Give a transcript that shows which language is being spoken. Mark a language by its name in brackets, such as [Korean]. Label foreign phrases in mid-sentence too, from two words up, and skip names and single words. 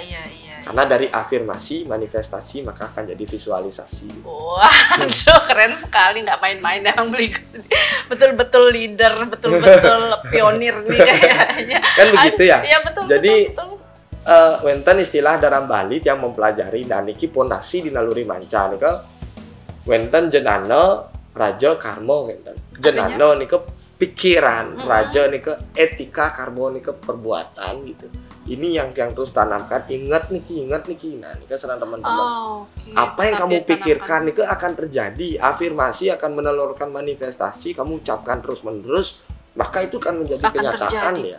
[Indonesian] Karena dari afirmasi, manifestasi, maka akan jadi visualisasi. Wah, keren sekali, nggak main-main yang Bligus. Betul-betul leader, betul-betul pionir nih kayaknya. Kan begitu ya? Iya, betul. Jadi, betul. wonten istilah dalam Bali yang mempelajari dan niki pondasi di naluri manca [Balinese] nika wonten [Indonesian] jenana raja karma wonten. Jenana nika pikiran, raja nih ke etika, karbo nih ke perbuatan gitu. Ini yang terus tanamkan. Ingat nih, nah nih serang teman-teman. Apa yang kamu pikirkan nih akan terjadi. Afirmasi akan menelurkan manifestasi. Kamu ucapkan terus-menerus, maka itu kan menjadi kenyataan ya.